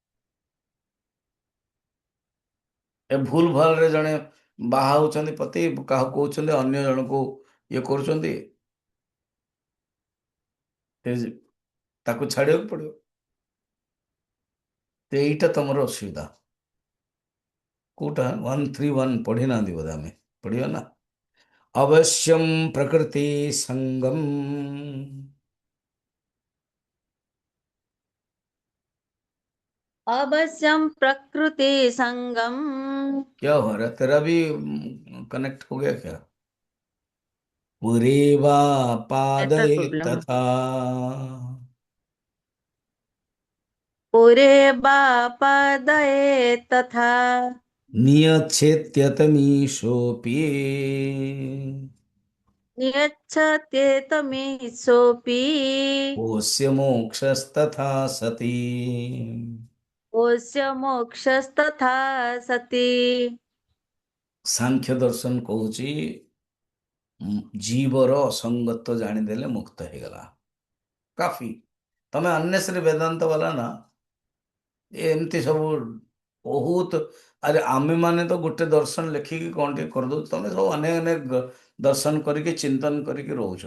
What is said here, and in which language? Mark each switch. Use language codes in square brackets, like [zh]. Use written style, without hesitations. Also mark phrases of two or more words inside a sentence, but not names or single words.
[or] ଏ ଭୁଲ ଭାଲରେ ଜଣେ ବାହା ହଉଛନ୍ତି ପତି, କାହାକୁ କହୁଛନ୍ତି ଅନ୍ୟ ଜଣକୁ ଇଏ କରୁଛନ୍ତି, ତାକୁ ଛାଡିବାକୁ ପଡିବ। ତ ଏଇଟା ତମର ଅସୁବିଧା। କୋଉଟା 131 ପଢି ନାହାନ୍ତି ବୋଧେ? ଆମେ ପଢିବା ନା। [sa] ଅବଶ୍ୟମ୍ ପ୍ରକୃତି ସଙ୍ଗମ୍। अवश्यं प्रकृति संगम। [hi] क्या हो रहा है तेरा भी? कनेक्ट हो गया क्या? [sa] पुरेवा [hi] नेटवर्क [sa] पादये [hi] प्रॉब्लम है। [sa] तथा पूरे बापदये तथा। नियच्छेत्यतमीशोऽपि नियच्छत्येतमीशोऽपि। कोऽस्य मोक्षस्तथा सति। कोऽस्य मोक्षस्तथा सति। [or] ସାଂଖ୍ୟ ଦର୍ଶନ କହୁଛି ଜୀବର ଅସଙ୍ଗତ୍ୱ ଜାଣିଦେଲେ ମୁକ୍ତ ହେଇଗଲା, କାଫି। ତମେ ଅନ୍ନେସରୀ ବେଦାନ୍ତ ବାଲା ନା, ଏମିତି ସବୁ ବହୁତ। ଆରେ ଆମେ ମାନେ ତ ଗୋଟେ ଦର୍ଶନ ଲେଖିକି କଣ ଟିକେ କରିଦଉଛୁ, ତମେ ସବୁ ଅନେକ ଅନେକ ଦର୍ଶନ କରିକି ଚିନ୍ତନ କରିକି ରହୁଛ।